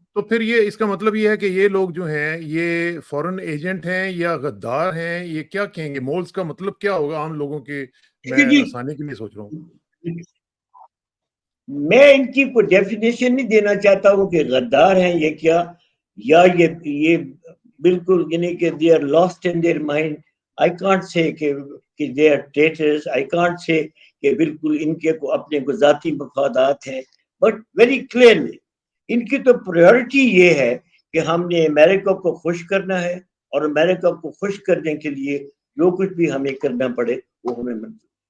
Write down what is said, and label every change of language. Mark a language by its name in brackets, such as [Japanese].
[Urdu] تو پھر یہ اس کا مطلب یہ ہے کہ یہ لوگ جو ہیں یہ فورن ایجنٹ ہیں یا غدار ہیں، یہ کیا کہیں گے؟ مولز کا مطلب کیا ہوگا عام لوگوں کے؟ میں آسانی کے لیے سوچ رہا ہوں. میں ان کی کوئی ڈیفینیشن نہیں دینا چاہتا ہوں کہ غدار ہیں یہ کیا، یا یہ بالکل یعنی کہ [English] they are lost in their mind. I can't say [Urdu] کہ [English] they are traitors. I can't say [Urdu] کہ بالکل ان کے کو اپنے کو ذاتی مفادات ہیں. [English] But very clearly [Urdu] ان کی تو پریورٹی یہ ہے کہ ہم نے امریکہ کو خوش کرنا ہے، اور امریکہ کو خوش کرنے کے لیے جو کچھ بھی ہمیں کرنا پڑے وہ ہمیں منظور.